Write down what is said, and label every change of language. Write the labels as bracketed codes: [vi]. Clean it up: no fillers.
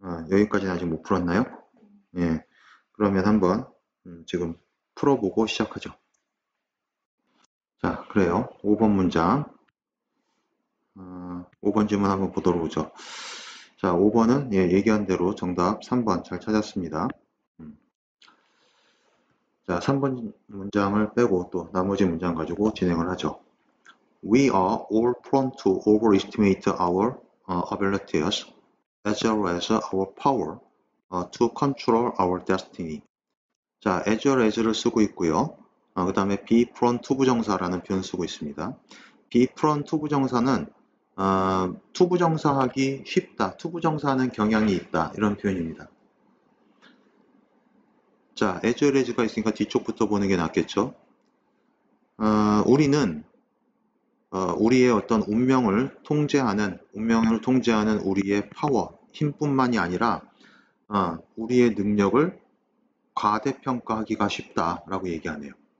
[ko] 여기까지는 아직 못 풀었나요? 예. 그러면 한번 지금 풀어보고 시작하죠. 자, 그래요. 5번 문장. 5번 질문 한번 보도록 하죠. 자, 5번은 예, 얘기한 대로 정답 3번 잘 찾았습니다. 자, 3번 문장을 빼고 또 나머지 문장 가지고 진행을 하죠. [en] We are all prone to overestimate our abilities as well as our power to control our destiny. [ko] 자, as well as를 쓰고 있고요. 그 다음에 be prone to 부정사라는 표현 쓰고 있습니다. be prone to 부정사는 투부정사하기 쉽다, 투부정사하는 경향이 있다 이런 표현입니다. 자, as well as가 있으니까 뒤쪽부터 보는 게 낫겠죠. 우리는 우리의 어떤 운명을 통제하는 우리의 파워, 힘뿐만이 아니라 우리의 능력을 과대평가하기가 쉽다라고 얘기하네요.